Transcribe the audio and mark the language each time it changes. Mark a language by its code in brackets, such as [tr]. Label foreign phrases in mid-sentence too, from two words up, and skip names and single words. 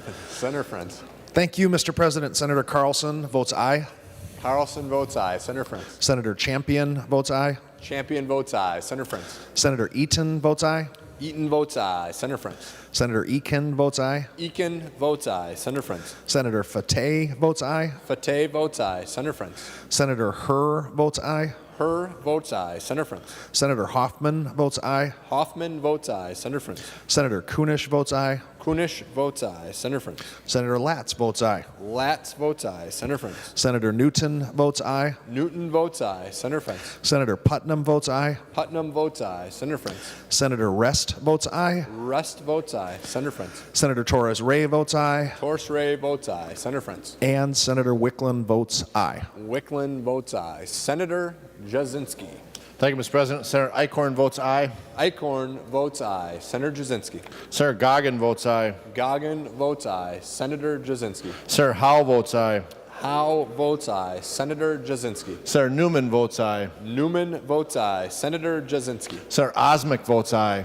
[en] Senator Frentz. Thank you, Mr. President. Senator Carlson votes aye. Carlson votes aye. Senator Frentz. Senator Champion votes aye. Champion votes aye. Senator Frentz. Senator Eaton votes aye. Eaton votes aye. Senator Frentz. Senator Eakin votes aye. Eakin votes aye. Senator Frentz. Senator Fateh votes aye. Fateh votes aye. Senator Frentz. Senator Herr votes aye. Herr votes aye. Senator Frentz. Senator Hoffman votes aye. Hoffman votes aye. Senator Frentz. Senator Kunish votes aye. Kunish votes aye. Senator Frentz. Senator Latz votes aye. Latz votes aye. Senator Frentz. Senator Newton votes aye. Newton votes aye. Senator Frentz. Senator Putnam votes aye. Putnam votes aye. Senator Frentz. Senator Rest votes aye. Rest votes aye. Senator Frentz. Senator Torres Ray votes aye. Torres Ray votes aye. Senator Frentz. And Senator Wicklund votes aye. Wicklund votes aye. Senator Jasinski. Thank you, Mr. President. Senator Eichhorn votes aye. Eichhorn votes aye. Senator Jasinski. Senator Goggin votes aye. Goggin votes aye. Senator Jasinski. Senator Howe votes aye. Howe votes aye. Senator Jasinski. Senator Newman votes aye. Newman votes aye. Senator Jasinski. Senator Osmick votes aye.